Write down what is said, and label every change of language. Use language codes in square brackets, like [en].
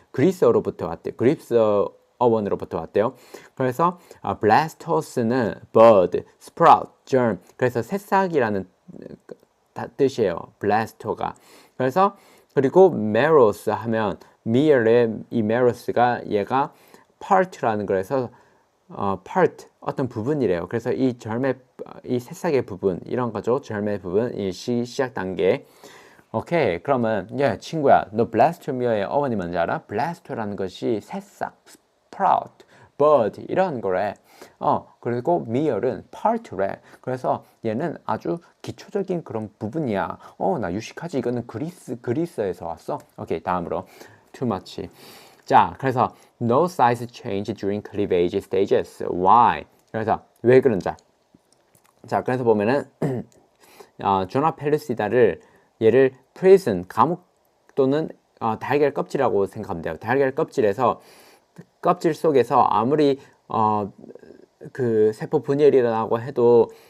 [ko] 그리스어로부터 왔대요. 그리스어 어원으로부터 왔대요. 그래서 blastos는 bud, sprout, germ. 그래서 새싹이라는 뜻이에요. blasto가. 그래서 그리고 meros 하면 mere의 이 meros가 얘가 part라는 거라서 part 어떤 부분이래요. 그래서 이 새싹의 부분 이런 거죠. germ의 부분 이 시작 단계. 오케이, 그러면 친구야, 너 blastomere의 어원이 뭔지 알아? blasto라는 것이 새싹, sprout, bud 이런 거래. 그리고 mere는 part래. 그래서 얘는 아주 기초적인 그런 부분이야. 나 유식하지. 이거는 그리스에서 왔어. 오케이, 다음으로 [en] too much. [ko] 자, 그래서 [en] no size change during cleavage stages. Why? [ko] 그래서 왜 그런지. 자, 그래서 보면은 조나 펠루시다를 얘를 prison 감옥 또는 달걀 껍질이라고 생각하면 돼요. 달걀 껍질에서 껍질 속에서 아무리 그 세포 분열이 일어나고 해도